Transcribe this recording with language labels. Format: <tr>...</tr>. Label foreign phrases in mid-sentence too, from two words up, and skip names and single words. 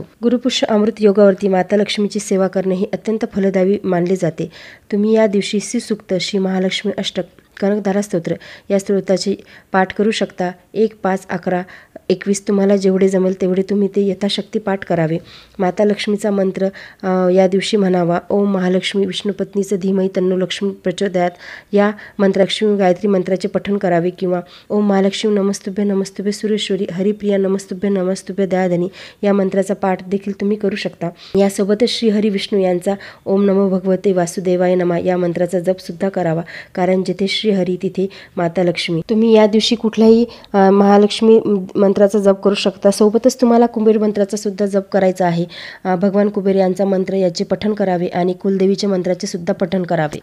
<mr>गुरुपुष्य अमृत योगावरती माता लक्ष्मीची सेवा करणे हे अत्यंत फलदायी मानले जाते। तुम्ही या दिवशी श्रीसूक्त, श्री महालक्ष्मी अष्टक, कनकधारा स्तोत्र या स्तोत्राची पाठ करू शकता। 1, 5, 11, 21 तुम्हाला जेवढे जमेल तेवढे तुम्ही ते यथाशक्ती पाठ करावे। माता लक्ष्मीचा मंत्र या दिवशी म्हणावा।</mr> <sa>ओम महालक्ष्मी विष्णुपत्नीचं धीमहि तन्नो लक्ष्मी प्रचोदयात</sa> <mr>या मंत्राक्षी गायत्री मंत्राचे पठण करावे किंवा</mr> <sa>ओम महालक्ष्मी नमस्तुभ्य नमस्तुभ्य सुरेश्वरी हरिप्रिया नमस्तुभ्य नमस्तुभ्य दयाधनी</sa> <mr>या मंत्राचा पाठ देखील तुम्ही करू शकता। यासोबतच श्री हरी विष्णू यांचा</mr> <sa>ओम नमो भगवते वासुदेवाय नमः</sa> <mr>या मंत्राचा जप सुद्धा करावा, कारण जिथे श्री श्रीहरी तिथे माता लक्ष्मी. तुम्ही या दिवशी कुठल्याही महालक्ष्मी मंत्राचा जप करू शकता. सोबतच तुम्हाला कुबेर मंत्राचा सुद्धा जप करायचा आहे. भगवान कुबेर यांचा मंत्र याचे पठण करावे आणि कुलदेवीचे मंत्राचे सुद्धा पठण करावे.</mr>